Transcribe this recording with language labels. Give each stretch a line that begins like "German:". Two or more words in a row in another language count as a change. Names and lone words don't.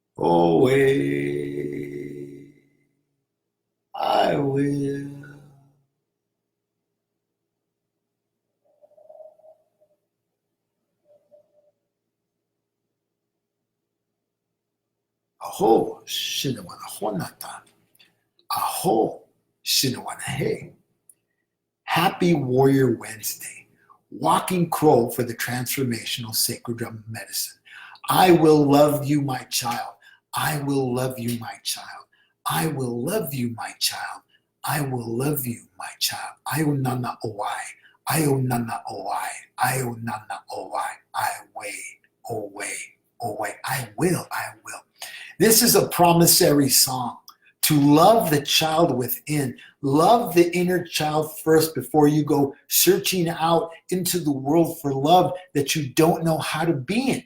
English: away. I will. Aho, shinawana honata. Aho, shinawana hey. Happy Warrior Wednesday. Walking Crow for the Transformational Sacred Drum Medicine. I will love you, my child. I will love you, my child. I will love you, my child. I will love you, my child. Ayonana owai. Ayonana owai. Ayonana owai. I way, away, away. I will, I will. This is a promissory song to love the child within. Love the inner child first before you go searching out into the world for love that you don't know how to be in.